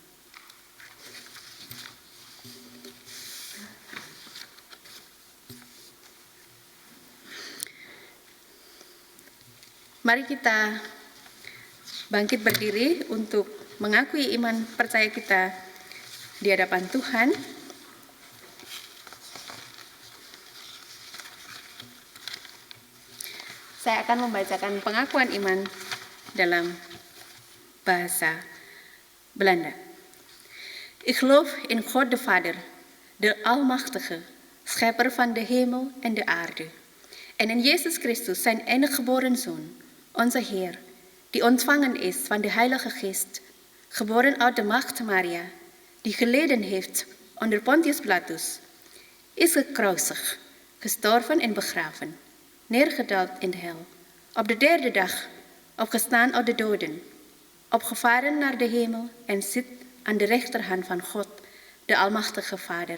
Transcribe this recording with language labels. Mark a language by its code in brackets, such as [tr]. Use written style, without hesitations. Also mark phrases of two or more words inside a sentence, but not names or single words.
[id] Mari kita bangkit berdiri untuk mengakui iman percaya kita di hadapan Tuhan. Saya akan membacakan pengakuan iman dalam bahasa Belanda. [nl] Ik geloof in God de Vader, de Almachtige, schepper van de hemel en de aarde. En in Jezus Christus, zijn enige geboren Zoon, onze Heer, die ontvangen is van de Heilige Geest, geboren uit de maagd Maria, die geleden heeft onder Pontius Pilatus, is gekruisigd, gestorven en begraven, neergedaald in de hel, op de derde dag opgestaan uit de doden, opgevaren naar de hemel en zit aan de rechterhand van God, de Almachtige Vader.